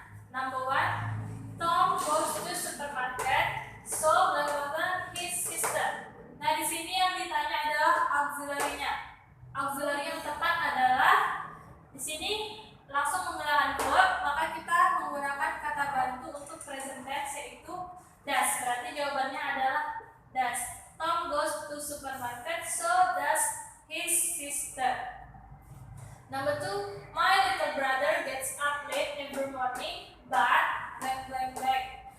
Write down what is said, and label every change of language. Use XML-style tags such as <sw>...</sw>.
<en>Number 1, Tom goes to supermarket, so blah blah blah his sister.</en> <id>Nah, di sini yang ditanya adalah auxiliary-nya. Auxiliary yang tepat adalah di sini langsung menggunakan verb, maka kita menggunakan kata bantu untuk present tense yaitu does. Berarti jawabannya adalah does.</id> <en>Tom goes to supermarket, so does his sister. Number 2, my little brother gets up late every morning, but blank blank blank.</en>